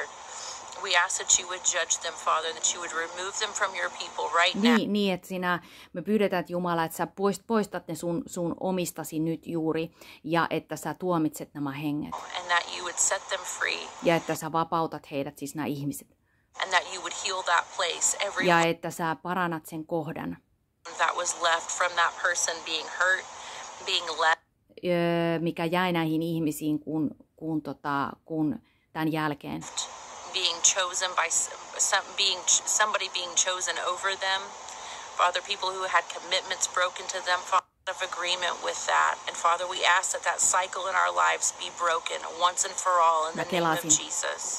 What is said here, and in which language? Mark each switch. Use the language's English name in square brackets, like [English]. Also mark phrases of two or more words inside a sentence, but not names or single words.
[English] We ask that you would judge them, Father, that you would remove them from your people right now. [Finnish] Niin, että me pyydetään, että Jumala, että sä poistat ne sun omistasi nyt juuri, ja että sä tuomitset nämä henget. [English] And that you would set them free. [Finnish] Ja että sä vapautat heidät, siis nämä ihmiset. [English] And that you would heal that place, every [Finnish] ja että sä parannat sen kohdan. [English] That was left from that person being hurt, being left. [Finnish] Mikä jäi näihin ihmisiin kun tämän jälkeen. [English] Being chosen by somebody being chosen over them. Father, people who had commitments broken to them, Father, of agreement with that. And Father, we ask that that cycle in our lives be broken once and for all in the name of Jesus.